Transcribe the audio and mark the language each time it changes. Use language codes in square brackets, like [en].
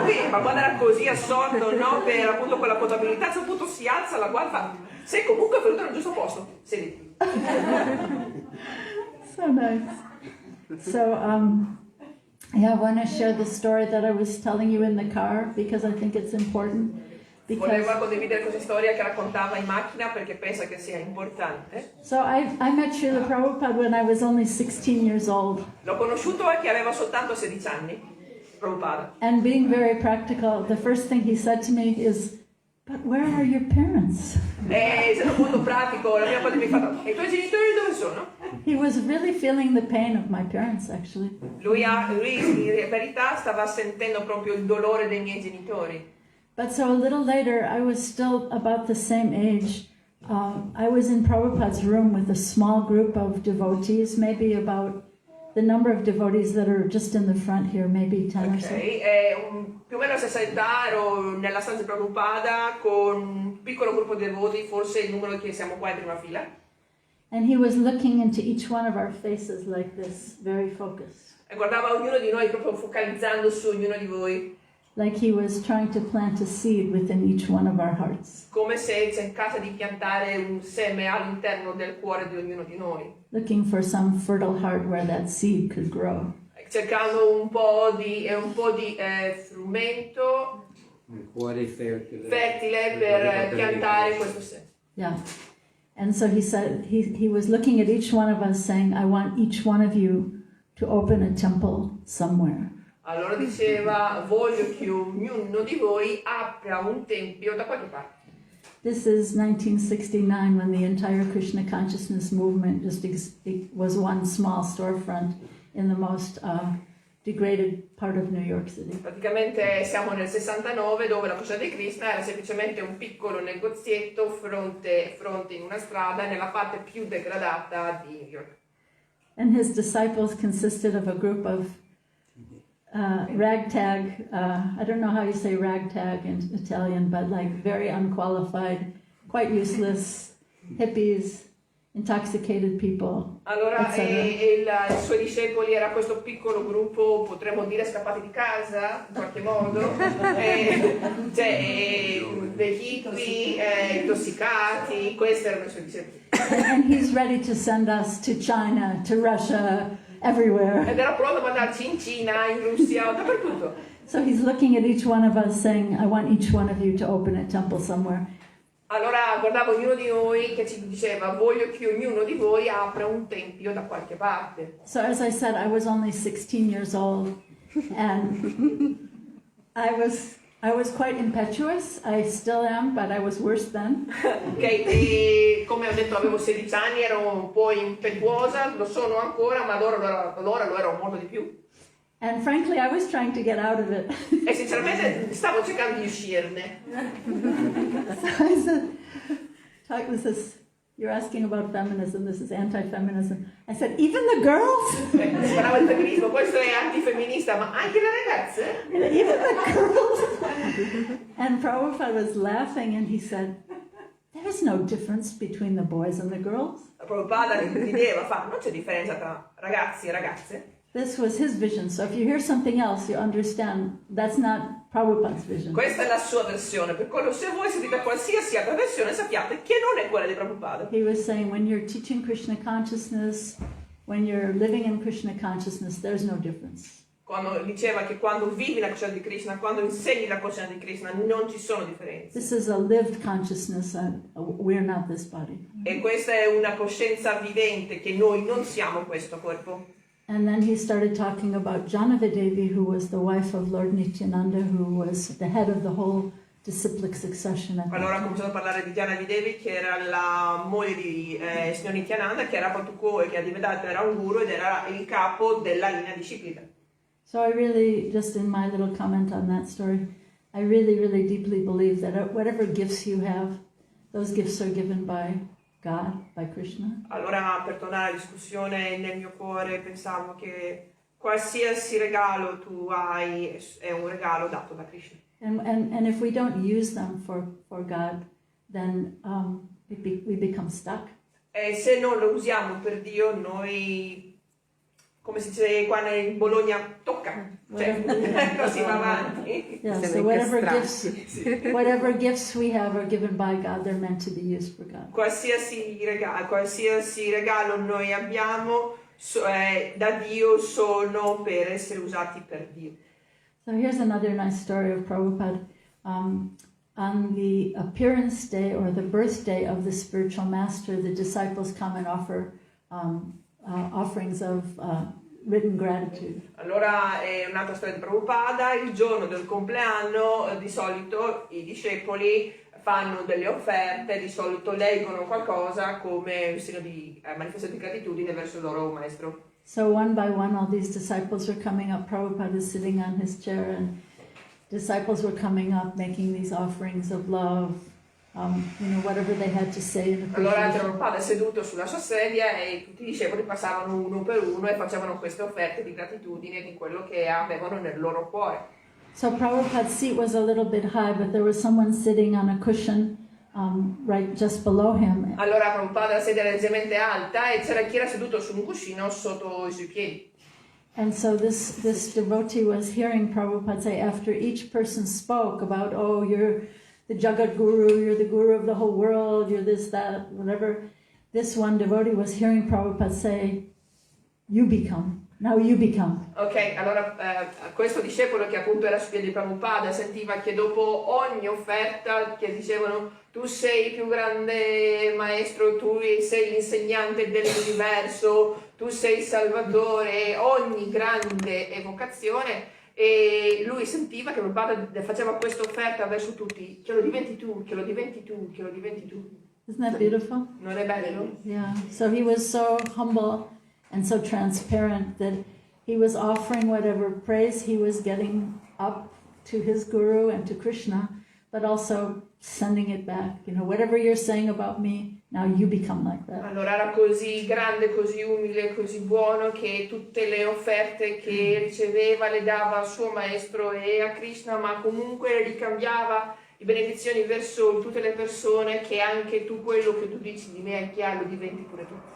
[it] Ma quando era così assorto, no, per appunto quella contabilità, a un certo punto si alza, la guarda e fa: sei comunque venuto nel giusto posto, sediti. [en] So nice. So I want to share the story that I was telling you in the car because I think it's important. [it] Voleva condividere questa storia che raccontava in macchina perché pensa che sia importante. [en] So I met Srila Prabhupada when I was only 16 years old. [it] L'ho conosciuto che aveva soltanto 16 anni, Prabhupada. [en] And being very practical, the first thing he said to me is, but where are your parents? [it] E essendo molto pratico, la prima cosa che mi ha fatto: e i tuoi genitori dove sono? [en] He was really feeling the pain of my parents, actually. [it] Lui in verità stava sentendo proprio il dolore dei miei genitori. [en] But so a little later, I was still about the same age. I was in Prabhupada's room with a small group of devotees, maybe about the number of devotees that are just in the front here, maybe 10 or so. [it] Più o meno 60 ero nella stanza di Prabhupada con un piccolo gruppo di devoti, forse il numero che siamo qua in prima fila. [en] And he was looking into each one of our faces like this, very focused. [it] E guardava ognuno di noi proprio focalizzando su ognuno di voi. [en] Like he was trying to plant a seed within each one of our hearts. [it] Come se cercasse di piantare un seme all'interno del cuore di ognuno di noi. [en] Looking for some fertile heart where that seed could grow. [it] Cercando un po' di frumento Un cuore fertile per piantare questo seme. [en] Yeah. And so he said, he was looking at each one of us saying, I want each one of you to open a temple somewhere. [it] Allora diceva, voglio che ognuno di voi apra un tempio da qualche parte. [en] This is 1969 when the entire Krishna consciousness movement just was one small storefront in the most degraded part of New York City. [it] Praticamente siamo nel 69 dove la coscienza di Krishna era semplicemente un piccolo negozietto fronte in una strada nella parte più degradata di New York. [en] And his disciples consisted of a group of ragtag, I don't know how you say ragtag in Italian, but like very unqualified, quite useless hippies, intoxicated people. [it] Allora etc. i suoi discepoli era questo piccolo gruppo, potremmo dire scappati di casa in qualche modo, degli hippie, intossicati, questi erano i suoi discepoli. [en] And he's ready to send us to China, to Russia, everywhere. [it] Ed era pronto a mandarci in Cina, in Russia, dappertutto. [en] So he's looking at each one of us saying, I want each one of you to open a temple somewhere. [it] Allora guardavo ognuno di noi che ci diceva, voglio che ognuno di voi apra un tempio da qualche parte. [en] So as I said, I was only 16 years old and I was quite impetuous. I still am, but I was worse then. [it] E come ho detto avevo 16 anni, ero un po' impetuosa, lo sono ancora, ma allora lo ero molto di più. [en] And frankly, I was trying to get out of it. [it] E sinceramente stavo cercando di uscirne. [en] So I said, this is, you're asking about feminism, this is anti-feminism. I said, even the girls? [it] Si parlava di femminismo, questo è antifemminista, ma anche le ragazze? [en] Even the girls? And Prabhupada was laughing and he said, there is no difference between the boys and the girls. [it] Prabhupada rideva, non c'è differenza tra ragazzi e ragazze. [en] This was his vision. So if you hear something else, you understand that's not Prabhupada's vision. [it] Questa è la sua versione, per quello se voi sentite qualsiasi altra versione sappiate che non è quella di Prabhupada. [en] He was saying when you're teaching Krishna consciousness, when you're living in Krishna consciousness, there's no difference. [it] Quando diceva che quando vivi la coscienza di Krishna, quando insegni la coscienza di Krishna, non ci sono differenze. [en] This is a lived consciousness. We're not this body. [it] E questa è una coscienza vivente, che noi non siamo questo corpo. [en] And then he started talking about Janavidevi, who was the wife of Lord Nityananda, who was the head of the whole disciplic succession. [it] Allora ha cominciato a parlare di Janavidevi, che era la moglie di signor Nityananda, che era proprio che era un guru ed era il capo della linea disciplica. [en] So I really, just in my little comment on that story, I really, really deeply believe that whatever gifts you have, those gifts are given by God, by Krishna. [it] Allora, per tornare alla discussione, nel mio cuore pensavo che qualsiasi regalo tu hai è un regalo dato da Krishna. [en] And if we don't use them for God, then we become stuck. [it] E se non lo usiamo per Dio, noi, come si dice qua in Bologna, tocca, cioè non si va avanti. [en] Yeah, so whatever gifts we have are given by God, they're meant to be used for God. [it] Qualsiasi regalo noi abbiamo da Dio sono per essere usati per Dio. [en] So here's another nice story of Prabhupada. On the appearance day or the birthday of the spiritual master, the disciples come and offer offerings of written gratitude. Allora è un'altra storia di Prabhupada, il giorno del compleanno di solito i discepoli fanno delle offerte, di solito leggono qualcosa come un segno di manifestazione di gratitudine verso il loro maestro. So one by one all these disciples are coming up. Prabhupada is sitting on his chair and disciples were coming up making these offerings of love, whatever they had to say in [it] Allora [en] appreciation. [it] Prabhupada è seduto sulla sua sedia e tutti i discepoli passavano uno per uno e facevano queste offerte di gratitudine di quello che avevano nel loro cuore. [en] So Prabhupada's seat was a little bit high, but there was someone sitting on a cushion right just below him. [it] Allora Prabhupada la sedia era leggermente alta e c'era chi era seduto su un cuscino sotto i suoi piedi. [en] And so this devotee was hearing Prabhupada say, after each person spoke about, oh, you're the Jagat Guru, you're the Guru of the whole world, you're this, that, whatever. This one devotee was hearing Prabhupada say, you become, now you become. [it] Ok, allora questo discepolo che appunto era su piedi di Prabhupada sentiva che dopo ogni offerta che dicevano tu sei il più grande maestro, tu sei l'insegnante dell'universo, tu sei il salvatore, ogni grande evocazione, e lui sentiva che Prabhupada faceva questa offerta verso tutti, che lo diventi tu, che lo diventi tu, che lo diventi tu. [en] Isn't that beautiful? [it] Non è bello? [en] Yeah. So he was so humble and so transparent that he was offering whatever praise he was getting up to his Guru and to Krishna, but also sending it back. Whatever you're saying about me, now you become like that. [it] Allora era così grande, così umile, così buono che tutte le offerte che riceveva le dava al suo maestro e a Krishna, ma comunque ricambiava le benedizioni verso tutte le persone, che anche tu quello che tu dici di me è chiaro, lo diventi pure tu.